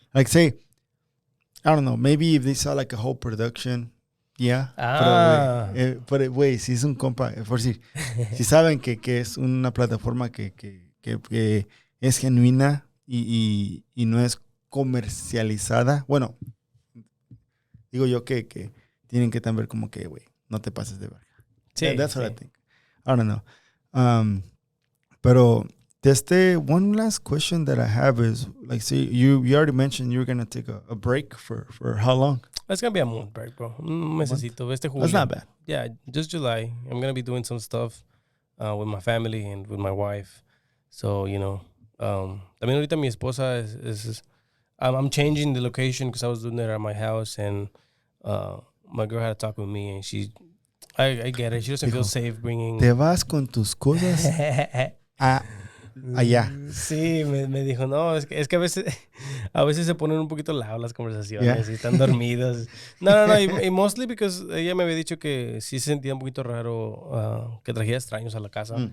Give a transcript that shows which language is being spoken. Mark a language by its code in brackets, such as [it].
[en] Like say, I don't know, maybe if they saw like a whole production, yeah. [es] Pero güey, si es un compa, por decir, si saben que es una plataforma que es genuina y no es comercializada, bueno, digo yo que tienen que también como que, güey, no te pases de verga. Sí, [en] That's what I think. I don't know. Pero one last question that I have is, like, see, you already mentioned you're going to take a break for how long? It's going to be a month break, bro. [es] Un mesecito. Este julio. [en] That's not bad. Yeah, just July. I'm going to be doing some stuff with my family and with my wife. So, [es] también ahorita mi esposa [en] is I'm changing the location because I was doing it at my house and my girl had to talk with me and I get it. She doesn't feel safe bringing... [es] Te vas con tus cosas allá. Sí, me dijo, no, es que a veces se ponen un poquito loud las conversaciones y están dormidos. No, y mostly because ella me había dicho que sí se sentía un poquito raro que trajera extraños a la casa.